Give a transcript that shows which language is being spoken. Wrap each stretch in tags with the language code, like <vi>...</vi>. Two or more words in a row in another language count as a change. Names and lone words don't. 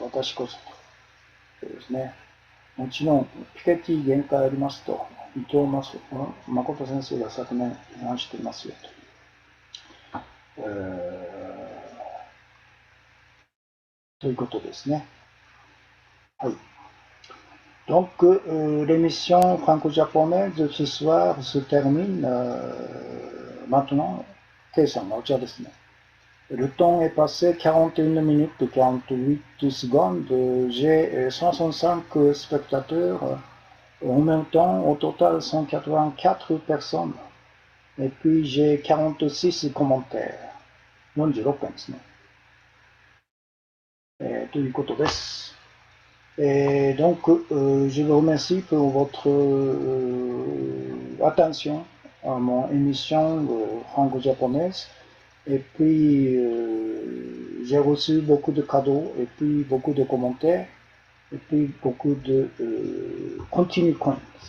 <ja>私こそと。そうですね。もちろん、ピケティ限界ありますと、伊藤誠先生が昨年批判していますよと。ということですね。</ja> <fr>はい。Donc, l'émission franco-japonaise de ce soir se termine maintenant. Kei-san,</fr> <ja>お茶ですね。</ja> <fr>Le temps est passé 41 minutes et 48 secondes. J'ai 65 spectateurs. En même temps, au total, 184 personnes. Et puis, j'ai 46 commentaires.</fr> <ja>46 件ですね。ということです。</ja> <fr>Et donc, je vous remercie pour votre attention à mon émission franco-japonaise. Et puis, j'ai reçu beaucoup de cadeaux, et puis beaucoup de commentaires, et puis beaucoup de</fr> <en>continue coin.</en>